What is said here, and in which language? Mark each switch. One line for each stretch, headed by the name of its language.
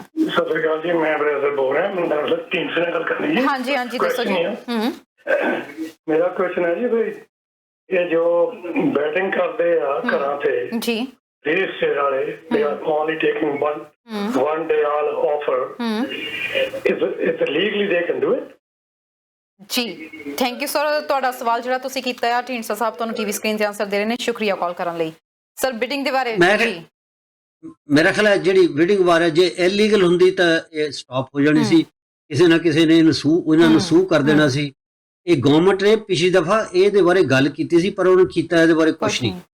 Punjabi: ਸਤਿ ਸ਼੍ਰੀ ਅਕਾਲ ਜੀ, ਮੈਂ ਬ੍ਰਦਰ ਬੋਲ ਰਿਹਾ। ਮੈਂ ਦਰਅਸਲ ਢੀਂਡਸੇ ਨਾਲ ਗੱਲ ਕਰਨੀ ਜੀ। ਹਾਂਜੀ ਹਾਂਜੀ, ਦੱਸੋ ਜੀ। ਮੇਰਾ ਕੁਐਸਚਨ ਹੈ ਜੀ, ਵੀ ਇਹ ਜੋ ਬੈਟਿੰਗ ਕਰਦੇ ਆ ਘਰਾਂ ਤੇ ਜੀ, ਰੀਅਲ ਏਸਟੇਟ ਵਾਲੇ,
English: they are only taking one day all offer. Is it legally they can do it?
Punjabi: ਜੀ, ਥੈਂਕ ਯੂ ਸਰ। ਤੁਹਾਡਾ ਸਵਾਲ ਜਿਹੜਾ ਤੁਸੀਂ ਕੀਤਾ ਹੈ, ਢੀਂਡਸਾ ਸਾਹਿਬ ਤੁਹਾਨੂੰ ਟੀਵੀ ਸਕਰੀਨ ਤੇ ਆਨਸਰ ਦੇ ਰਹੇ ਨੇ। ਸ਼ੁਕਰੀਆ ਕਾਲ ਕਰਨ ਲਈ। ਸਰ, ਬਿਡਿੰਗ ਦੇ ਬਾਰੇ ਮੇਰਾ ਖਿਆਲ ਹੈ ਜਿਹੜੀ ਬਿਡਿੰਗ ਵਾਰ ਹੈ, ਜੇ ਇਲੀਗਲ ਹੁੰਦੀ ਤਾਂ ਇਹ ਸਟਾਪ ਹੋ ਜਾਣੀ ਸੀ। ਕਿਸੇ ਨਾ ਕਿਸੇ ਨੇ ਇਹਨਾਂ ਨੂੰ ਸੂ ਕਰ ਦੇਣਾ ਸੀ। ਇਹ ਗਵਰਨਮੈਂਟ ਨੇ ਪਿਛਲੀ ਦਫਾ ਇਹਦੇ ਬਾਰੇ ਗੱਲ ਕੀਤੀ ਸੀ, ਪਰ ਉਹਨੇ ਕੀਤਾ ਇਹਦੇ ਬਾਰੇ ਕੁਝ ਨਹੀਂ।